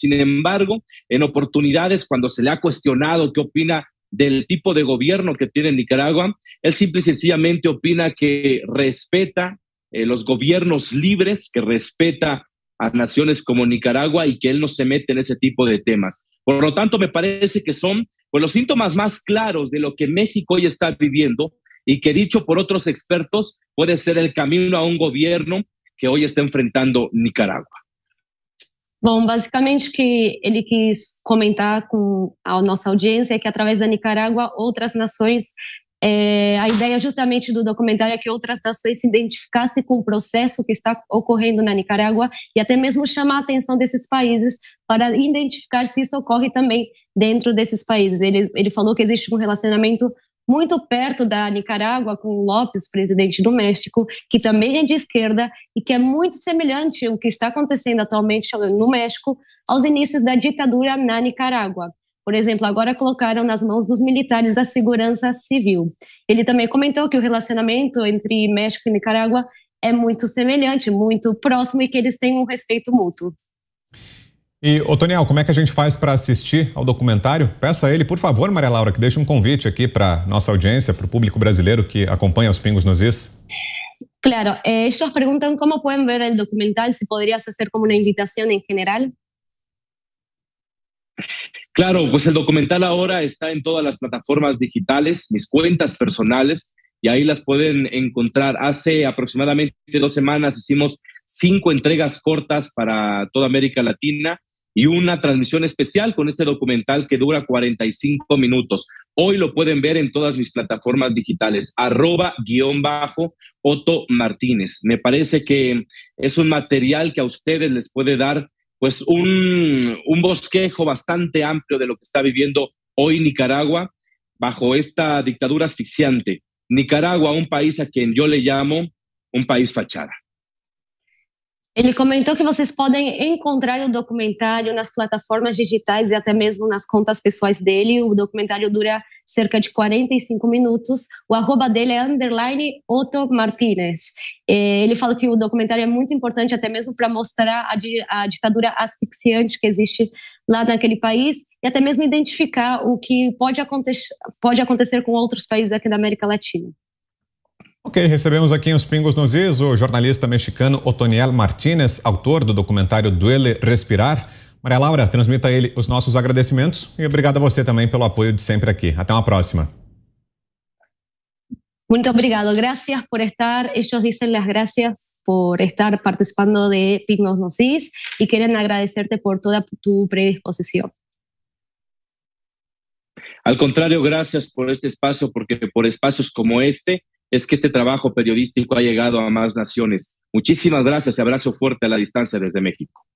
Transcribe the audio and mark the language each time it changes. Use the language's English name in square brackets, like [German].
[Spanish] Sin embargo, en oportunidades cuando se le ha cuestionado qué opina del tipo de gobierno que tiene Nicaragua, él simple y sencillamente opina que respeta los gobiernos libres, que respeta a naciones como Nicaragua y que él no se mete en ese tipo de temas. Por lo tanto, me parece que son pues, los síntomas más claros de lo que México hoy está viviendo y que, dicho por otros expertos, puede ser el camino a un gobierno que [Portuguese] hoje está enfrentando Nicarágua. Bom, basicamente o que ele quis comentar com a nossa audiência é que através da Nicarágua outras nações, a ideia justamente do documentário é que outras nações se identificassem com o processo que está ocorrendo na Nicarágua e até mesmo chamar a atenção desses países para identificar se isso ocorre também dentro desses países. Ele falou que existe um relacionamento muito perto da Nicarágua com o López, presidente do México, que também é de esquerda e que é muito semelhante ao que está acontecendo atualmente no México aos inícios da ditadura na Nicarágua. Por exemplo, agora colocaram nas mãos dos militares a segurança civil. Ele também comentou que o relacionamento entre México e Nicarágua é muito semelhante, muito próximo e que eles têm um respeito mútuo. E, Otoniel, como é que a gente faz para assistir ao documentário? Peça a ele, por favor, Maria Laura, que deixe um convite aqui para nossa audiência, para o público brasileiro que acompanha os Pingos nos Is. [Spanish] Claro, ellos preguntan cómo pueden ver el documental, si podrías hacer como una invitación en general. Claro, pues el documental ahora está en todas las plataformas digitales, mis cuentas personales, y ahí las pueden encontrar. Hace aproximadamente 2 semanas hicimos 5 entregas cortas para toda América Latina y una transmisión especial con este documental que dura 45 minutos. Hoy lo pueden ver en todas mis plataformas digitales, @_Otto Martínez. Me parece que es un material que a ustedes les puede dar pues un bosquejo bastante amplio de lo que está viviendo hoy Nicaragua bajo esta dictadura asfixiante. Nicaragua, un país a quien yo le llamo um país fachada. [Portuguese] Ele comentou que vocês podem encontrar o documentário nas plataformas digitais e até mesmo nas contas pessoais dele. O documentário dura cerca de 45 minutos. O arroba dele é _Otto Martínez. Ele fala que o documentário é muito importante até mesmo para mostrar a ditadura asfixiante que existe lá naquele país e até mesmo identificar o que pode acontecer com outros países aqui da América Latina. Ok, recebemos aqui os Pingos nos Is o jornalista mexicano Otoniel Martínez, autor do documentário Duele Respirar. Maria Laura, transmita a ele os nossos agradecimentos e obrigado a você também pelo apoio de sempre aqui. Até uma próxima. Muito obrigado. [Spanish] Gracias por estar. Ellos dicen las gracias por estar participando de Pingos nos Is y quieren agradecerte por toda tu predisposición. Al contrario, gracias por este espacio, porque por espacios como este es que este trabajo periodístico ha llegado a más naciones. Muchísimas gracias y abrazo fuerte a la distancia desde México.